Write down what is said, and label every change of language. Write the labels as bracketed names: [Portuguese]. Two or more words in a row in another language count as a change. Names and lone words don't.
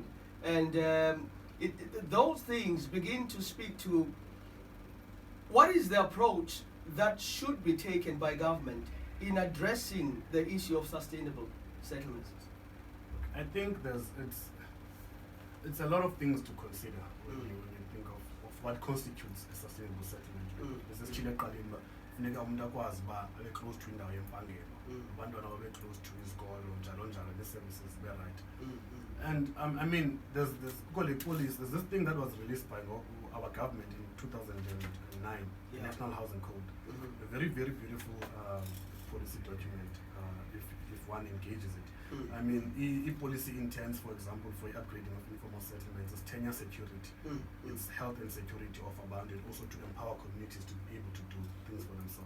[English] And those things begin to speak to what is the approach that should be taken by government in addressing the issue of sustainable settlements. I think it's a lot of things to consider when you think of what constitutes a sustainable settlement. This is Chile Kalimba, close to [North Ndebele] indawo yempangelo, abantwana babe [English] close to [North Ndebele] isikolo njalo njalo, [English] the services be right. And I mean, there's this thing that was released by our government in 2009, the National Housing Code. A very, very beautiful policy document if one engages it. I mean, policy intends, for example, for upgrading of informal settlements, it's tenure security, it's health and security of abantu, and also to empower communities to be able to do things for themselves.